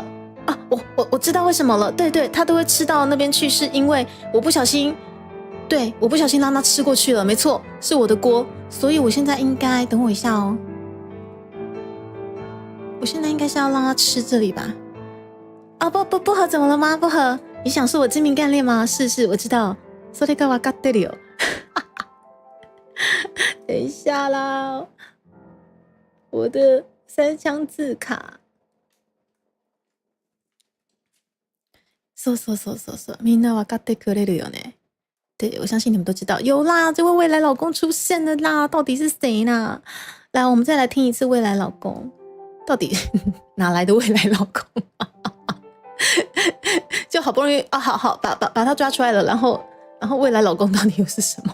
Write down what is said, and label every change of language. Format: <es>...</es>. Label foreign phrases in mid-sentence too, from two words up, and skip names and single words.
<zh>我知道为什么了，对，他都会吃到那边去，是因为我不小心对，我不小心让他吃过去了，没错，是我的锅，所以我现在应该等我一下哦。我现在应该是要让他吃这里吧？啊，不合怎么了吗？不合，你想说我精明干练吗？是，我知道。</zh> <ja>それが分かってるよ。</ja> <zh>等一下啦，我的3枪字卡。</zh> <ja>そう，みんな分かってくれるよね。</ja> <zh>对，我相信你们都知道，有啦，这位未来老公出现了啦，到底是谁呢？来，我们再来听一次未来老公，到底哪来的未来老公？就好不容易啊，好，把他抓出来了，然后未来老公到底又是什么？</zh>